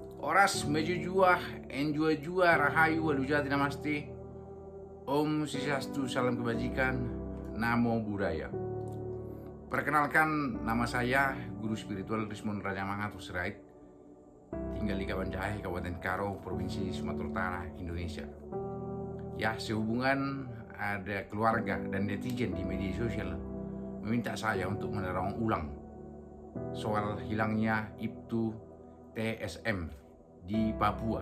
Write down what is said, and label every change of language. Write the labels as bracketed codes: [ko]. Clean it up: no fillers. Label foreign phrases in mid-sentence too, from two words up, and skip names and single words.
[btx] Oras meju jua, enjua jua, rahayu, walujati namaste. [sa] Om Swastiastu, [id] salam kebajikan, [pi] namo buddhaya. [id] Perkenalkan, nama saya Guru Spiritual Rismon Raja Mangatur Sirait, tinggal di Kabanjahe, Kabupaten Karo, Provinsi Sumatera Utara, Indonesia. Ya, sehubungan ada keluarga dan netizen di media sosial meminta saya untuk menerang ulang soal hilangnya Ibtu TSM di Papua.